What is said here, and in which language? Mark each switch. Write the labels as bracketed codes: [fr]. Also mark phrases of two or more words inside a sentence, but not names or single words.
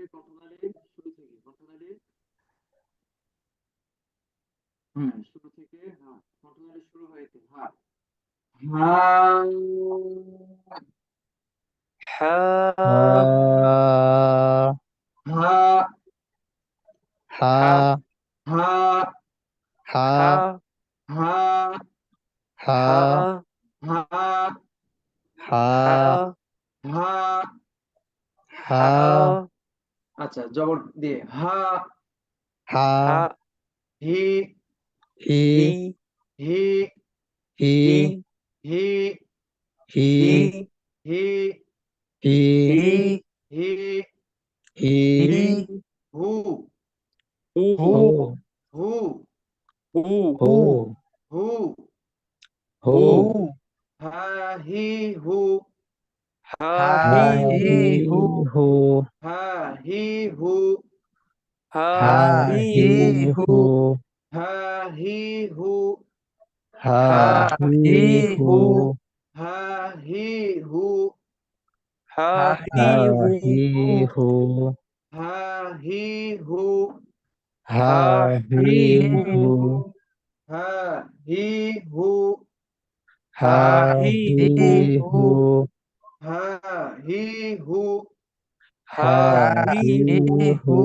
[bn] কণ্ঠনালীর শুরু থেকে, কণ্ঠনালীর শুরু থেকে, হ্যাঁ কণ্ঠনালীর শুরু হয়েছে, হ্যাঁ হা হা হা হা হা। আচ্ছা, জবর দিয়ে হা, হি হি হি হি হি হু হু হু হা হি হু হা হি হু হা হি হু হা হি হু হা হি হু হা হি হু হা হি হু হা হি হু হা হি হু হা হি হু হা হি হু হা হি হু হা হি হু হা হি হু।